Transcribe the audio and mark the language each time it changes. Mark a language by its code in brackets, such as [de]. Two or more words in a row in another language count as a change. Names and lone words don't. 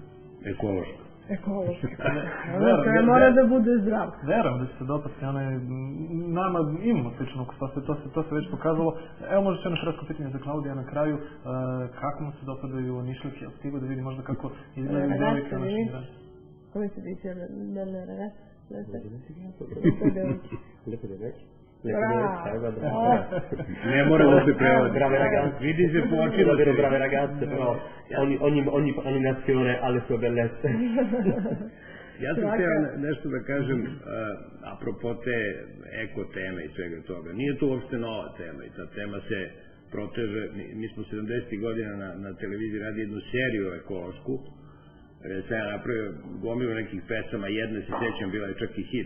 [sr] Ekološki. Mora da bude zdrav. Verujem da će se dopasti, nama imamo slično ukus, to se već pokazalo. Evo možda jedno kratko pitanje za Klaudija na kraju, kako mu se dopadaju nišlike, ali stigo da vidi možda kako izgledaju devojke naših građana. [it] Come si dice delle ragazze? [sr] Lepo da reći. Ne mora da se prevodi. [it] Brave ragazze. [sr] Vidi se po oči [it] da vero brave ragazze, però ogni animazione ha le sue bellezze. [sr] Ja sam htio nešto da kažem apropo te eko teme i svega toga. Nije to uopšte nova tema i ta tema se proteže. Mi smo 70. godina na televiziji radi jednu seriju ekološku. Sam ja napravio gomilu nekih pesama, jedne se sjećam, bila je čak i hit.